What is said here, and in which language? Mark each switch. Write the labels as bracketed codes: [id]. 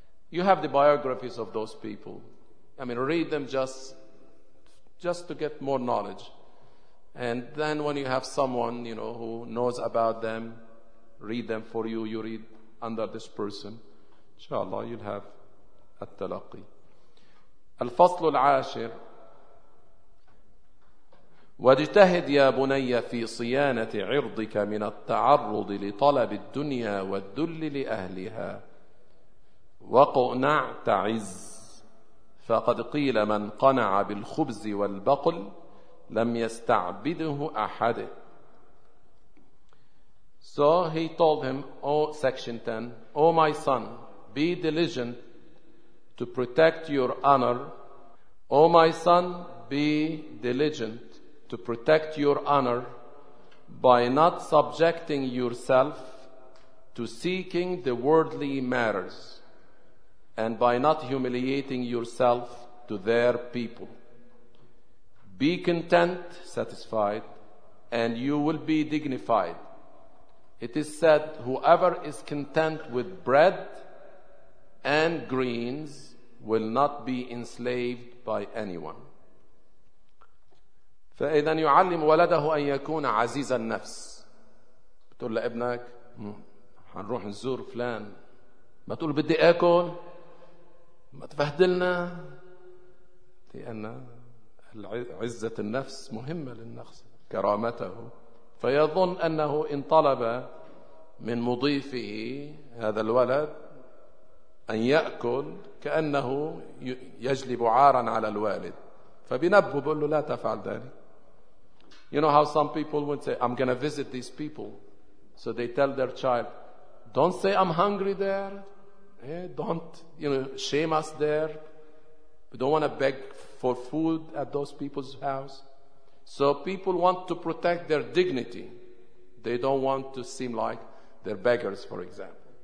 [en] You have the biographies of those people. I mean, read them just to get more knowledge. And then when you have someone, you know, who knows about them, read them for you, you read under this person, inshallah, you'll have at-talaqi. [ar] Al-faslu al-ashir, واجتهد يا بني في صيانة عرضك من التعرض لطلب الدنيا والذل لأهلها وقنع تعز فقد قيل من قنع بالخبز والبقل لم يستعبده أحد. [en] So he told him, oh, section 10, oh my son, be diligent to protect your honor. Oh my son, be diligent to protect your honor by not subjecting yourself to seeking the worldly matters and by not humiliating yourself to their people. Be content, satisfied, and you will be dignified. It is said, whoever is content with bread and greens will not be enslaved by anyone. [ar] فإذا يعلم ولده أن يكون عزيز النفس. بتقول لابنك هنروح نزور فلان. ما تقول بدي أكل. ما تفهدلنا. لأن عزة النفس مهمة للنفس. كرامته. فيظن أنه إن طلب من مضيفه هذا الولد أن يأكل كأنه يجلب عارا على الوالد. فبنبه بقول له لا تفعل ذلك. [en] You know how some people would say, I'm going to visit these people. So they tell their child, don't say I'm hungry there. Don't, you know, shame us there. We don't want to beg for food at those people's house. So people want to protect their dignity. They don't want to seem like they're beggars, for example.